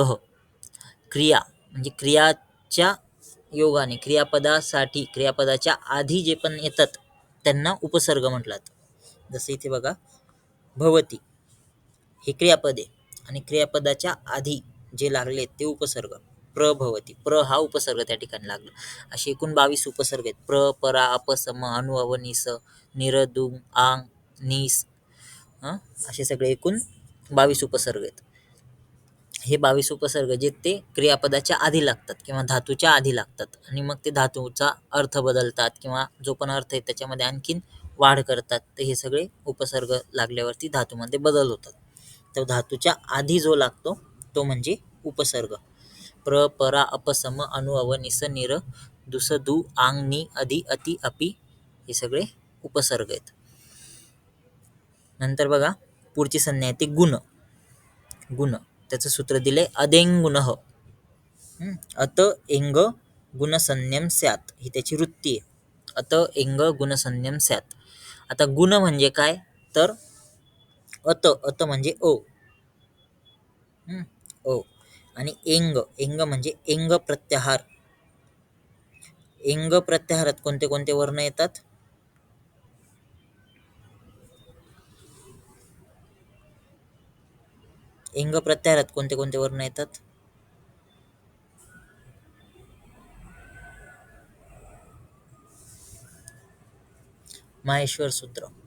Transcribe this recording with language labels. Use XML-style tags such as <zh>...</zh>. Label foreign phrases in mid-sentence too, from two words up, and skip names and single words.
<mr>क्रिया म्हणजे क्रियाच्या योगाने, क्रियापदासाठी, क्रियापदाच्या आधी जे पण येतात त्यांना उपसर्ग म्हटलं जातं. जसं इथे बघा, भवती हे क्रियापद आहे आणि क्रियापदाच्या आधी जे लागले ते उपसर्ग. प्रभवती, प्र हा उपसर्ग त्या ठिकाणी लागला. असे एकूण 22 उपसर्ग आहेत.</mr> <sa>प्र, परा, अप, सम, अनु, अव, निस, निर, दुम, आंग, निस,</sa> <mr>असे सगळे एकूण 22 उपसर्ग आहेत. हे 22 उपसर्ग जे ते क्रियापदाच्या आधी लागतात किंवा धातूच्या आधी लागतात आणि मग ते धातूचा अर्थ बदलतात किंवा जो पण अर्थ आहे त्याच्यामध्ये आणखीन वाढ करतात. तर हे सगळे उपसर्ग लागल्यावरती धातूमध्ये बदल होतात. तर धातूच्या आधी जो लागतो तो म्हणजे उपसर्ग.</mr> <sa>प्र, परा, अप, सम, अनु, अव, निस, निर, दुस, दु, आंग, नि, अधि, अति, अपि,</sa> <mr>हे सगळे उपसर्ग आहेत. नंतर बघा पुढची संज्ञा आहे ती गुण. गुण त्याचं सूत्र दिले अदेंगुणः.</mr> <sa>अत एंग गुणसंज्ञम स्यात्,</sa> <mr>ही त्याची वृत्ती आहे.</mr> <sa>अत एंग गुणसंज्ञम स्यात्.</sa> <mr>आता गुण म्हणजे काय, तर अत म्हणजे ओ, ओ, आणि एंग म्हणजे एंग प्रत्याहार. एंग प्रत्याहारात कोणते कोणते वर्ण येतात, एंग प्रत्याहारात कोणते कोणते वर्ण येतात, माहेश्वर सूत्र.</mr>